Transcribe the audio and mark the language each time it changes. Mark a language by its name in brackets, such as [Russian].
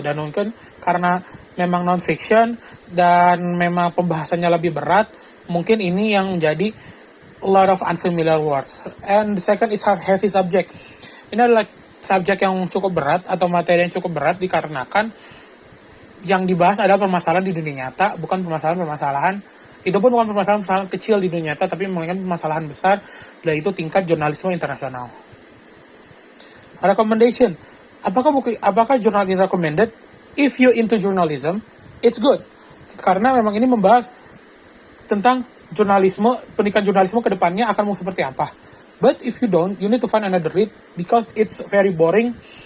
[Indonesian] Dan mungkin karena memang non-fiction dan memang pembahasannya lebih berat, mungkin ini yang menjadi [English] a lot of unfamiliar words. And the second is heavy subject. [Indonesian] Ini adalah subjek yang cukup berat atau materi yang cukup berat, dikarenakan yang dibahas adalah permasalahan di dunia nyata, bukan permasalahan-permasalahan, itu pun bukan permasalahan kecil di dunia nyata, tapi melainkan permasalahan besar, yaitu tingkat jurnalisme internasional. Recommendation. Apakah jurnal ini recommended? [English] If you into journalism, it's good. [Indonesian] Karena memang ini membahas tentang jurnalisme, pendidikan jurnalisme ke depannya akan mau seperti apa. [English] But if you don't, you need to find another read because it's very boring.